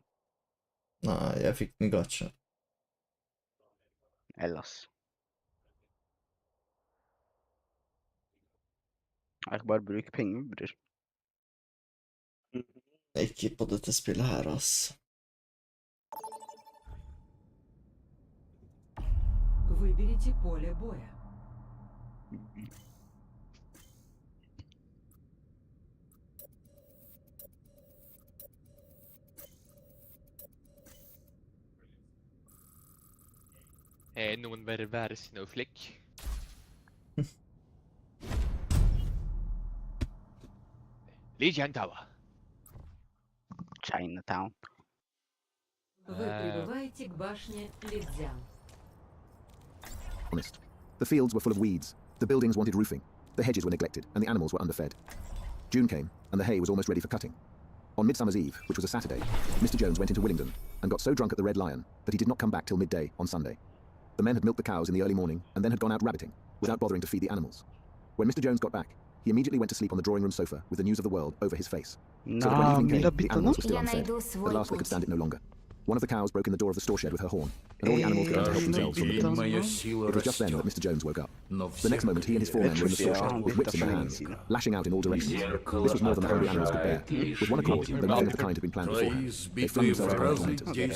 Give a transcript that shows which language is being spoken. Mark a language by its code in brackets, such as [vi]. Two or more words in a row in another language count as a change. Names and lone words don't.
[no] Nei, jeg fikk den gacha. ellers. Jeg kan bare bruke penger, bror. Ikke på dette spillet her, ass. [ru] Выберите поле боя. [no] Noen bør være Snowflake. Legion Tower. Chinatown. [ru] Вы прибываете к башне Лидзян. [en] Honest. The fields were full of weeds, the buildings wanted roofing, the hedges were neglected, and the animals were underfed. June came, and the hay was almost ready for cutting. On Midsummer's Eve, which was a Saturday, Mr. Jones went into Willingdon and got so drunk at the Red Lion that he did not come back till midday on Sunday. The men had milked the cows in the early morning and then had gone out rabbiting, without bothering to feed the animals. When Mr. Jones got back, he immediately went to sleep on the drawing room sofa with the news of the world over his face. So that when Nah, evening came, Mila the animals were still [ru] Я [en] unfed. [ru] найду [en] At [ru] свой [en] last they could [ru] путь. [en] stand it no longer. One of the cows broke in the door of the store shed with her horn, and all the animals began to help themselves from the bins. It was just then that Mr. Jones woke up. The next moment, he and his four men were in the store shed with whips in their hands, lashing out in all directions. This was more than the hungry animals could bear. With one accord, though nothing of the kind had been planned beforehand, they flung themselves upon the tormentors.